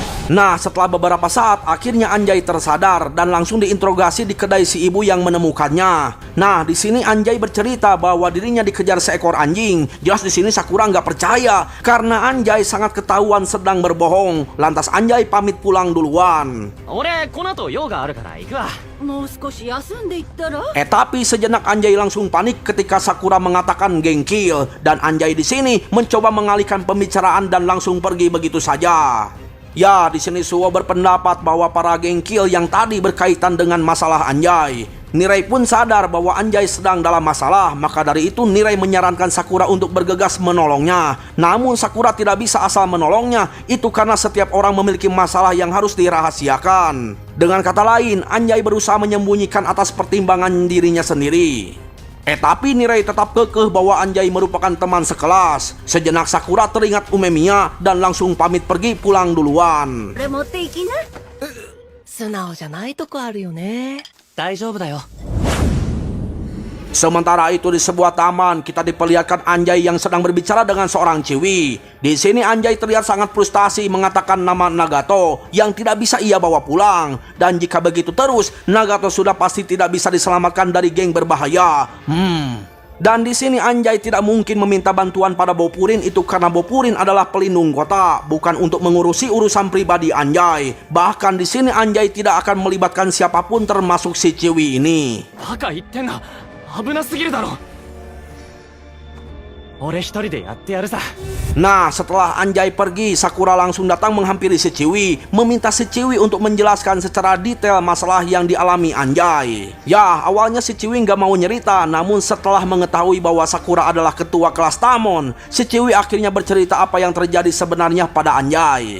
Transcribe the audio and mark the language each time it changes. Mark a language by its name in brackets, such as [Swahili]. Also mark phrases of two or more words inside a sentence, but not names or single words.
[Indonesian] Nah, setelah beberapa saat, akhirnya Anjay tersadar dan langsung diinterogasi di kedai si ibu yang menemukannya. Nah, di sini Anjay bercerita bahwa dirinya dikejar seekor anjing. Jelas di sini Sakura nggak percaya karena Anjay sangat ketahuan sedang berbohong. Lantas Anjay pamit pulang duluan. [Japanese] 俺この後用があるから行くわ。もう少し休んでいったら [Indonesian] Tapi sejenak Anjay langsung panik ketika Sakura mengatakan gengkil dan Anjay di sini mencoba mengalihkan pembicaraan dan langsung pergi begitu saja. Ya, di sini Suwo berpendapat bahwa para gengkil yang tadi berkaitan dengan masalah Anjay. Nirai pun sadar bahwa Anjay sedang dalam masalah, maka dari itu Nirai menyarankan Sakura untuk bergegas menolongnya. Namun Sakura tidak bisa asal menolongnya, itu karena setiap orang memiliki masalah yang harus dirahasiakan. Dengan kata lain, Anjay berusaha menyembunyikan atas pertimbangan dirinya sendiri. Tapi Nirai tetap kekeh bahwa Anjay merupakan teman sekelas. Sejenak Sakura teringat Umemiya dan langsung pamit pergi pulang duluan. [Japanese] これ持っていきな素直じゃないとこあるよね。大丈夫だよ。 [Indonesian] Sementara itu di sebuah taman kita diperlihatkan Anjay yang sedang berbicara dengan seorang ciwi. Di sini Anjay terlihat sangat frustasi mengatakan nama Nagato yang tidak bisa ia bawa pulang. Dan jika begitu terus, Nagato sudah pasti tidak bisa diselamatkan dari geng berbahaya. Dan di sini Anjay tidak mungkin meminta bantuan pada Bopurin itu karena Bopurin adalah pelindung kota, bukan untuk mengurusi urusan pribadi Anjay. Bahkan di sini Anjay tidak akan melibatkan siapapun termasuk si ciwi ini. [Japanese] バカ言ってんな。危なすぎるだろ。俺一人でやってやるさ。 [Indonesian] Nah, setelah Anjay pergi, Sakura langsung datang menghampiri si ciwi, meminta si ciwi untuk menjelaskan secara detail masalah yang dialami Anjay. Ya, awalnya si ciwi nggak mau nyerita, namun setelah mengetahui bahwa Sakura adalah ketua kelas Tamon, si ciwi akhirnya bercerita apa yang terjadi sebenarnya pada Anjay.